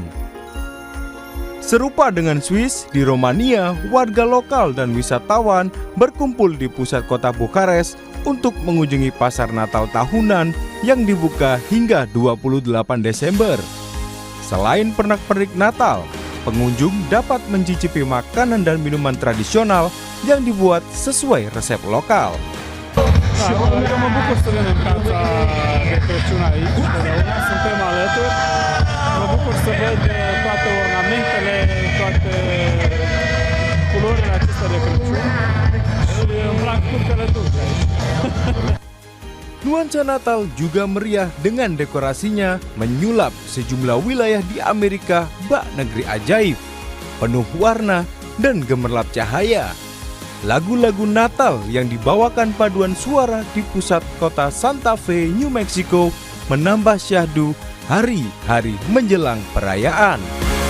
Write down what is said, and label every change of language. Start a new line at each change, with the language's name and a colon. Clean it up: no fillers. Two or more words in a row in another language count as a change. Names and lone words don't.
Indonesian: Serupa dengan Swiss, di Romania, warga lokal dan wisatawan berkumpul di pusat kota Bukares untuk mengunjungi pasar Natal tahunan yang dibuka hingga 28 Desember. Selain pernak-pernik Natal, pengunjung dapat mencicipi makanan dan minuman tradisional yang dibuat sesuai resep lokal.
Romanian: Mă bucur să venim în piața de Crăciun aici, totdeauna suntem alături. Mă bucur să văd toate ornamentele, toate culorile acestea de Crăciun și îmi plac turtele dulce aici.
Indonesian: Nuansa Natal juga meriah dengan dekorasinya menyulap sejumlah wilayah di Amerika bak negeri ajaib, penuh warna dan gemerlap cahaya. Lagu-lagu Natal yang dibawakan paduan suara di pusat kota Santa Fe, New Mexico menambah syahdu hari-hari menjelang perayaan.